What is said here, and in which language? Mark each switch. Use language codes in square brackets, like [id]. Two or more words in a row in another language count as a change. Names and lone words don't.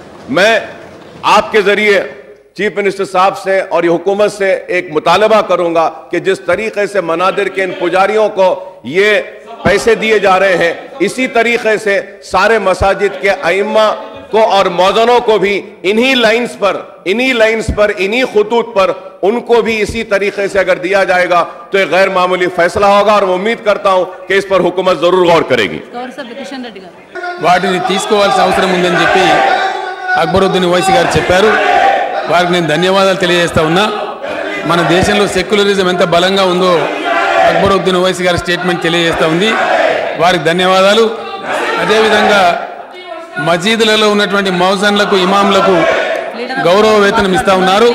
[ur] میں آپ کے ذریعے چیف منسٹر صاحب سے اور یہ حکومت سے ایک مطالبہ کروں گا کہ جس طریقے سے منادر کے ان پجاریوں کو یہ پیسے دیے جا رہے ہیں اسی طریقے سے سارے مساجد کے ائمہ کو اور موذنوں کو بھی انہی لائنز پر انہی خطوط پر ان کو بھی اسی طریقے سے اگر دیا جائے گا تو ایک غیر معمولی فیصلہ ہوگا اور میں امید کرتا ہوں کہ اس پر حکومت ضرور غور کرے گی. [te] వాటిని తీసుకోవాల్సిన అవసరం ఉందని చెప్పి అక్బరుద్దీన్ ఓవైసీ గారు చెప్పారు. వారికి నేను ధన్యవాదాలు తెలియజేస్తా ఉన్నా. మన దేశంలో సెక్యులరిజం ఎంత బలంగా ఉందో అక్బరుద్దీన్ ఓవైసీ గారి స్టేట్మెంట్ తెలియజేస్తా ఉంది. వారికి ధన్యవాదాలు. అదేవిధంగా మసీదులలో ఉన్నటువంటి మౌజన్లకు ఇమాంలకు గౌరవ వేతనం ఇస్తా ఉన్నారు.